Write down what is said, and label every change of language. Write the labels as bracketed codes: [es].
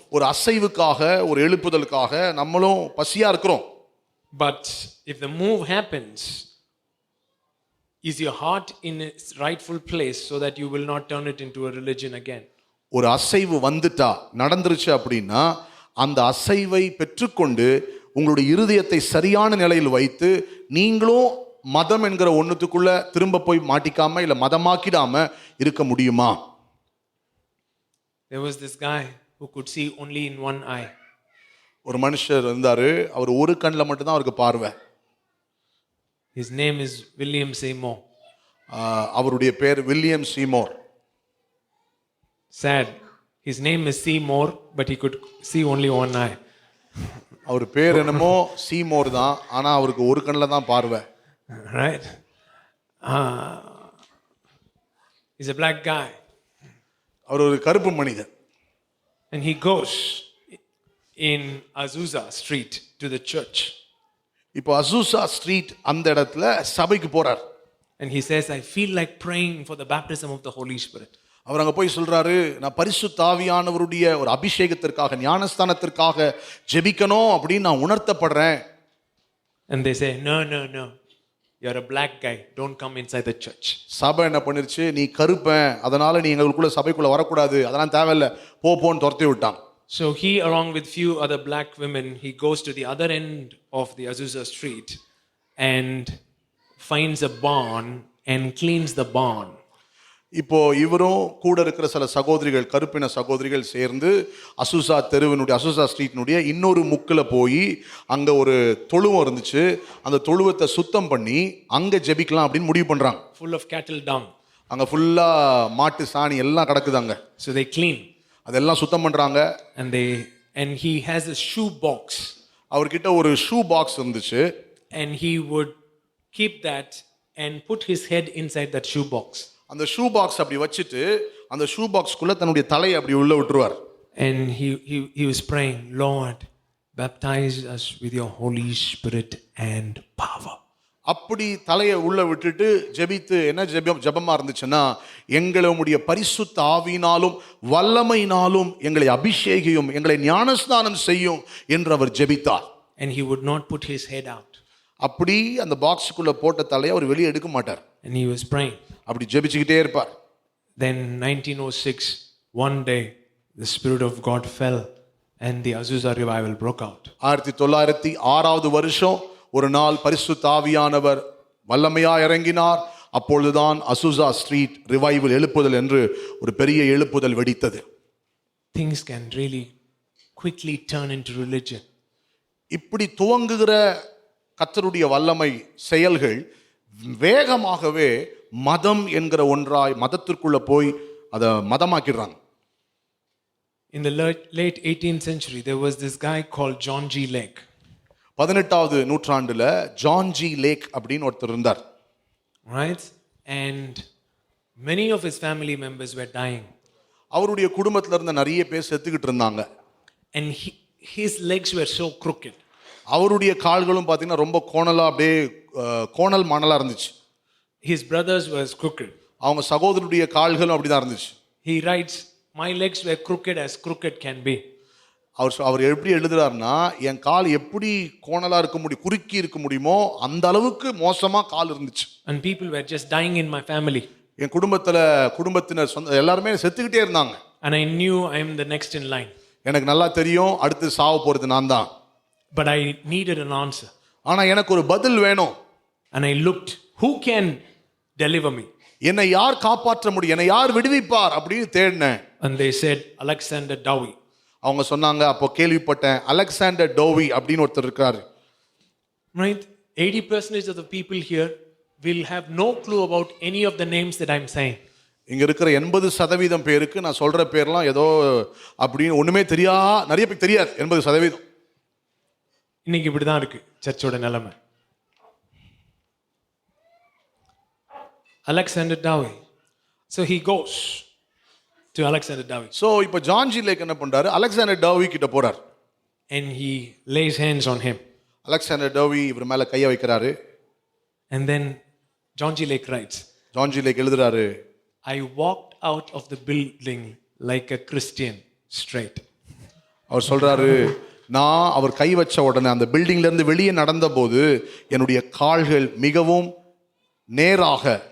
[ta] ஒரு அசைவுக்காக, ஒரு எழுப்புதலுக்காக நம்மளும் பசியா இருக்கிறோம். [en] But if the move happens, is your heart in its rightful place so that you will not turn it into a religion again? [ta] ஒரு அசைவு வந்துட்டா, நடந்துருச்சு அப்படின்னா அந்த அசைவை பெற்றுக்கொண்டு உங்களுடைய இருதயத்தை சரியான நிலையில் வைத்து நீங்களும் மதம் என்கிற ஒன்றுத்துக்குள்ள திரும்ப போய் மாட்டிக்காம இல்ல மதமாக்கிடாம இருக்க முடியுமா? [en] There was this guy who could see only in one eye. [ta] ஒரு மனுஷர் இருந்தாரு, அவர் ஒரு கண்ணில் மட்டும்தான் அவருக்கு பார்வை. [en] His name is William Seymour. [ta] அவருடைய பேர் William Seymour. [en] Sad. His name is Seymour, but he could see only one eye. [ta] அவர் பேர் என்னமோ சீமோர் தான், ஆனா அவருக்கு ஒரு கண்ணில் தான் பார்வை. [en] Right? He's a black guy. [ta] அவர் ஒரு கருப்பு மனிதர். [en] And he goes in Azusa Street to the church. [ta] இப்போ அசூசா ஸ்ட்ரீட் அந்த இடத்துல சபைக்கு போறார். [en] And he says, I feel like praying for the baptism of the Holy Spirit. [ta] அவர் அங்க போய் சொல்றாரு, நான் பரிசுத்த ஆவியானவருடைய ஒரு அபிஷேகத்திற்காக ஞானஸ்தானத்திற்காக ஜெபிக்கணும் அப்படின்னு நான் உணர்த்தப்படுறேன். [en] And they say, no. You're a black guy. Don't come inside the church. [ta] சபை என்ன பண்ணிருச்சு, நீ கருப்பன், அதனால நீ எங்களுக்குள்ள சபைக்குள்ள வரக்கூடாது, அதெல்லாம் தேவையில்லை, போன்னு துரத்தி விட்டான். [en] So he, along with few other black women, he goes to the other end of the Azusa Street and finds a barn and cleans the barn. [ta] இப்போ இவரும் கூட இருக்கிற சில சகோதரிகள், கருப்பின சகோதரிகள் சேர்ந்து அசூசா தெருவினுடைய அசூசா ஸ்ட்ரீட்னுடைய இன்னொரு முக்கில் போய் அங்கே ஒரு தொழுவம் இருந்துச்சு, அந்த தொழுவத்தை சுத்தம் பண்ணி அங்கே ஜெபிக்கலாம் அப்படின்னு முடிவு பண்ணுறாங்க. [en] Full of cattle dung. [ta] அங்கே ஃபுல்லாக மாட்டு சாணி எல்லாம் கிடக்குதாங்க. [en] So they clean. [ta] அதெல்லாம் சுத்தம் பண்ணுறாங்க. [en] And he has a shoe box. [ta] அவர்கிட்ட ஒரு ஷூ பாக்ஸ் இருந்துச்சு. [en] And he would keep that and put his head inside that shoe box. [ta] அந்த ஷூ பாக்ஸ் அப்படி வச்சுட்டு அந்த ஷூ பாக்ஸ்க்குள்ள தன்னுடைய தலையை அப்படி உள்ள விட்டுருவார். [en] And he was praying, Lord, baptize us with your Holy Spirit and power. [ta] அப்படி தலையை உள்ள விட்டுட்டு ஜெபித்து என்ன ஜெபமா இருந்துச்சுன்னா, எங்களை உம்முடைய பரிசுத்த ஆவியினாலும் வல்லமையினாலும் எங்களை அபிஷேகியும், எங்களை ஞானஸ்நானம் செய்யும் என்று அவர் ஜெபித்தார். [en] And he would not put his head out. [ta] அப்படி அந்த பாக்ஸுக்குள்ள போட்ட தலையை அவர் வெளியே எடுக்க மாட்டார். [en] And he was praying. [ta] அப்படி ஜெபிச்சுக்கிட்டே இருப்பார். [en] Then 1906, one day the Spirit of God fell and the Azusa revival broke out. [ta] 1906 வருஷம் ஒரு நாள் பரிசுத்த ஆவியானவர் வல்லமையா இறங்கினார். அப்பொழுதுதான் அசூசா ஸ்ட்ரீட் ரிவைவல் எழுப்புதல் என்று ஒரு பெரிய எழுப்புதல் வெடித்தது. [en] Things can really quickly turn into religion. [ta] இப்படி துவங்குகிற கர்த்தருடைய வல்லமை செயல்கள் வேகமாகவே மதம் என்கிற ஒன்றாய் மதத்திற்குள்ள போய் அதை மதமாக்கிடுறாங்க. [en] In the late 18th century, there was this guy called John G. Lake. [ta] 18வது நூற்றாண்டுல ஜான் ஜி லேக் அப்படின்னு ஒருத்தர் இருந்தார். [en] Right? And many of his family members were dying. [ta] அவருடைய குடும்பத்துல இருந்த நிறைய பேர் செத்துக்கிட்டு இருந்தாங்க. [en] And his legs were so crooked. [ta] அவருடைய கால்களும் பார்த்தீங்கன்னா ரொம்ப கோணலா, அப்படியே கோணல் மணலா இருந்துச்சு. [en] His brothers was crooked. [ta] அவங்க சகோதரருடைய கால்களும் அப்படிதான் இருந்துச்சு. [en] He writes, my legs were crooked as crooked can be. [ta] அவர் எப்படி எழுதுறாருன்னா, என் கால் எப்படி கோணலா இருக்க முடியும், குறுக்கி இருக்க முடியுமோ அந்த அளவுக்கு மோசமா கால் இருந்துச்சு. [en] And people were just dying in my family. [ta] என் குடும்பத்தினர் எல்லாருமே செத்துக்கிட்டே இருந்தாங்க. [en] And I knew I am the next in line. [ta] எனக்கு நல்லா தெரியும் அடுத்து சாவ போறது நான் தான். [en] But I needed an answer. [ta] ஆனா எனக்கு ஒரு பதில் வேணும். [en] And I looked, who can deliver me? [ta] என்னை யார் காப்பாற்ற முடியும், என்னை யார் விடுவிப்பார் அப்படின்னு தேடினேன். [en] And they said Alexander Dowie. [ta] அவங்க சொன்னாங்க, அப்போ கேள்விப்பட்டேன், அலெக்சாண்டர் டோவி அப்படின்னு ஒருத்தர் இருக்காரு. [en] Right? 80% of the people here will have no clue about any of the names that I'm saying. [ta] இங்க இருக்கிற 80% பேருக்கு நான் சொல்ற பேர்லாம் ஏதோ அப்படின்னு ஒண்ணுமே நிறைய பேருக்கு தெரியாது. [en] 80%. [ta] இன்னைக்கு இப்படிதான் இருக்கு சர்ச்சோட நிலைமை. [en] Alexander Dowie. So he goes to Alexander Dowie. [ta] So இப்போ ஜான் ஜி லேக் என்ன பண்றாரு, அலெக்சாண்டர் டோவி கிட்ட போறார். [en] And he lays hands on him. [ta] Alexander டோவி இவர் மேல கையை வைக்கிறாரு. [en] And then John G. Lake writes, [ta] John G lakh எழுதுறாரு, [en] I walked out of the building like a Christian straight. [ta] அவர் சொல்றாரு, நான் அவர் கை வச்ச உடனே அந்த பில்டிங்ல இருந்து வெளியே நடந்த போது என்னுடைய கால்கள் மிகவும் நேராக,